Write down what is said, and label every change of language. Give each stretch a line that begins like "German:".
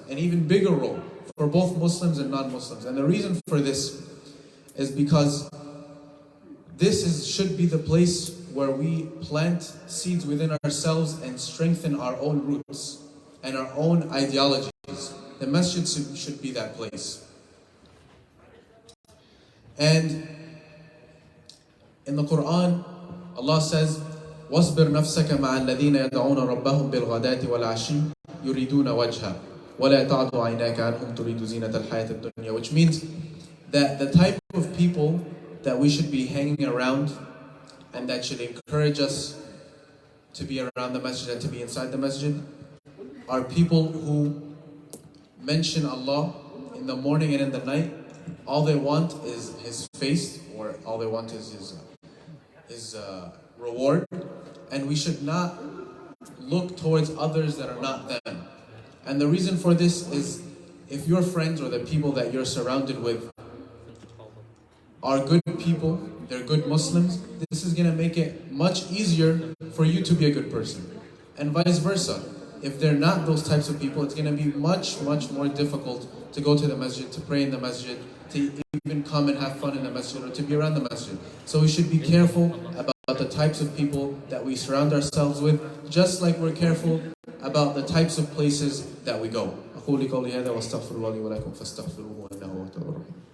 English: An even bigger role for both Muslims and non-Muslims. And the reason for this is because this should be the place where we plant seeds within ourselves and strengthen our own roots and our own ideologies. The masjid should be that place. And in the Quran, Allah says,
Arabic: وَاصْبِرْ نَفْسَكَ مَعَ الَّذِينَ يَدْعُونَ رَبَّهُمْ بِالْغَدَاةِ وَالْعَشِيِّ يُرِيدُونَ وَجْهَهُ وَلَا تَعْدُ عَيْنَاكَ عَنْهُمْ تُرِيدُ زِينَةَ الْحَيَاةِ الدُّنْيَا.
English: Which means that the type of people that we should be hanging around and that should encourage us to be around the masjid and to be inside the masjid are people who mention Allah in the morning and in the night. All they want is His face, or all they want is His reward. And we should not look towards others that are not them. And the reason for this is, if your friends or the people that you're surrounded with are good people, they're good Muslims, this is going to make it much easier for you to be a good person. And vice versa. If they're not those types of people, it's going to be much, much more difficult to go to the masjid, to pray in the masjid, to even come and have fun in the masjid, or to be around the masjid. So we should be careful about the types of people that we surround ourselves with, just like we're careful about the types of places that we go.
Arabic: أقول قولي هذا واستغفر الله لي ولكم فاستغفروه إنه هو التواب الرحيم.